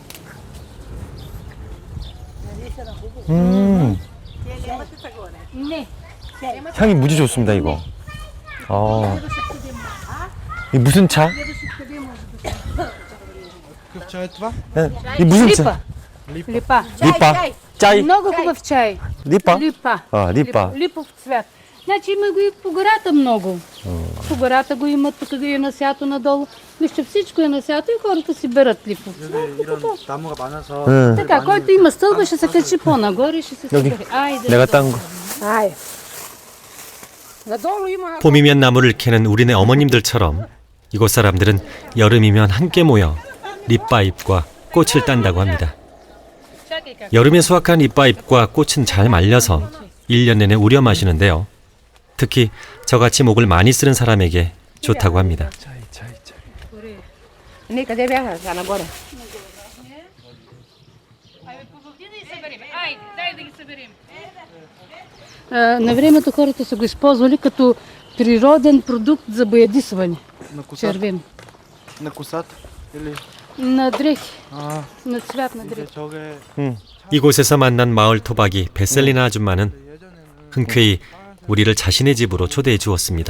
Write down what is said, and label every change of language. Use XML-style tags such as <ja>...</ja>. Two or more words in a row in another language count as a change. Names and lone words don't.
<ko>향이 무지 좋습니다 이거. 이 무슨 차? 이 무슨 차?</ko> <bg>Липа.</bg> <ko>리파. 짜이.</ko> <bg>Много хубав чай.</bg> <ko>리파?</ko> <bg>Липа.</bg> <ko>리파.</ko> <bg>Липов цвят. Значи има го и по гората много. По гората го имат, тук го е насято надолу. Вижте, всичко е насято и хората си берат липов цвят. Така, който има стълба, ще се качи по-нагоре и ще се събере. Айде.</bg> <ko>내가 딴 거.</ko> <bg>Айде. Надолу има...</bg> <ko>봄이면 나무를 캐는 우리네 어머님들처럼 이곳 사람들은 여름이면 함께 모여 립바잎과 꽃을 딴다고 합니다. 여름에 수확한 립바잎과 꽃은 잘 말려서 1년 내내 우려 마시는데요. 특히 저같이 목을 많이 쓰는 사람에게 좋다고 합니다.</ko> <bg>Не, къде бяха? Сега нагоре. На времето хората са го използвали като природен продукт за боядисване. На косата? Червен. На косата? Или? На дрехи,</bg> <ko>아,</ko> <bg>на цвят на</bg> <ko>이제</ko> <bg>дрехи.</bg> <ko>저게 이곳에서 만난 마을 토박이 베셀리나 아줌마는 흔쾌히 우리를 자신의 집으로 초대해 주었습니다.</ko>